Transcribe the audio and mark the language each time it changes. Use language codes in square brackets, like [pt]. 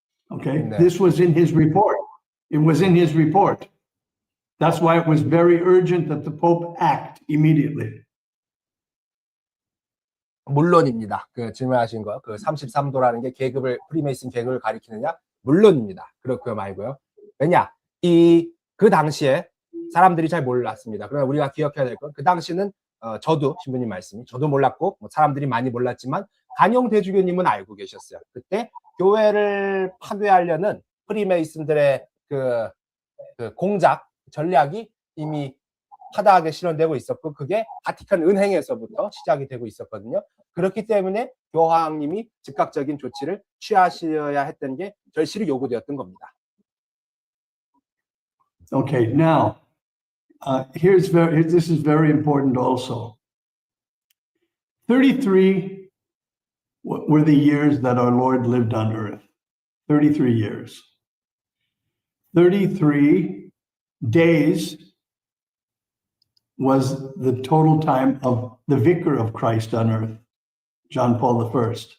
[en] Okay, this was in his report. It was in his report. That's why it was very urgent that the Pope act immediately. [ko] 물론입니다. 그 질문하신 거, 그 33도라는 게 계급을 프리메이슨 계급을 가리키느냐? 물론입니다. 그렇고요 말고요. 왜냐? 그 당시에 사람들이 잘 몰랐습니다. 그러나 우리가 기억해야 될 건 그 당시는 저도 신부님 말씀이 저도 몰랐고 뭐 사람들이 많이 몰랐지만 간용 대주교님은 알고 계셨어요. 그때 교회를 파괴하려는 프리메이슨들의 그 공작 전략이 이미 하다하게 실현되고 있었고 그게 바티칸 은행에서부터 시작이 되고 있었거든요. 그렇기 때문에 교황님이 즉각적인 조치를 취하셔야 했던 게 절실히 요구되었던 겁니다. [en] Okay, now this is very important also. 33 were the years that our Lord lived on earth. 33 years. 33 days was the total time of the vicar of Christ on earth, John Paul I.